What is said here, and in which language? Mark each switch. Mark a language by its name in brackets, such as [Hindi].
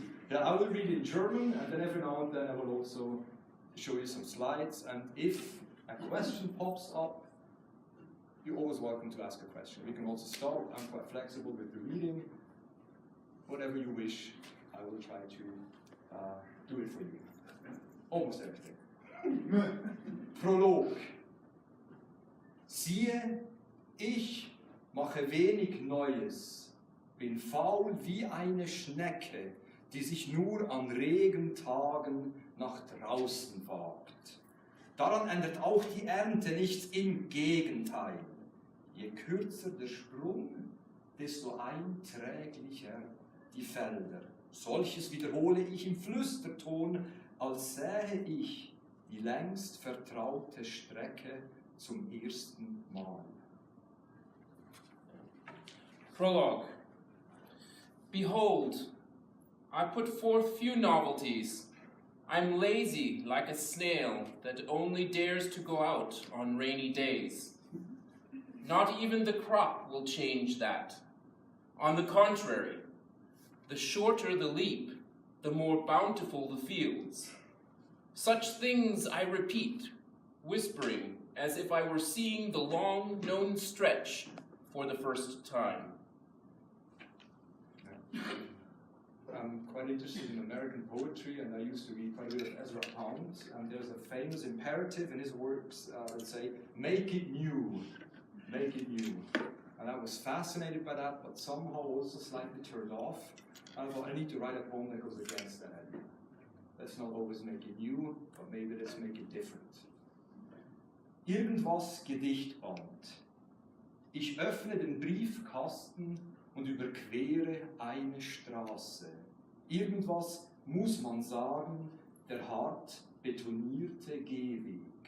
[English] Yeah, I will read in German, and then every now and then I will also show you some slides, and if a question pops up, you're always welcome to ask a question. We can also stop. I'm quite flexible with the reading. Whatever you wish, I will try to do it for you. Almost everything. Prolog. [German] Siehe, ich mache wenig Neues, bin faul wie eine Schnecke, die sich nur an Regentagen nach draußen wagt. Daran ändert auch die Ernte nichts, im Gegenteil. Je kürzer der Sprung, desto einträglicher die Felder. Solches wiederhole ich im Flüsterton, als sähe ich die längst vertraute Strecke zum ersten Mal. [English] Prologue. Behold, I put forth few novelties. I'm lazy like a snail that only dares to go out on rainy days. Not even the crop will change that. On the contrary, the shorter the leap, the more bountiful the fields. Such things I repeat, whispering as if I were seeing the long-known stretch for the first time. I'm quite interested in American poetry, and I used to read quite a bit of Ezra Pound, and there's a famous imperative in his works that say, make it new, make it new. And I was fascinated by that, but somehow also slightly turned off. And I thought, I need to write a poem that goes against that idea. Let's not always make it new, but maybe let's make it different. [German] Irgendwas Gedichtband. Ich öffne den Briefkasten und überquere eine Straße. Irgendwas muss man sagen, der hart betonierte Gehweg.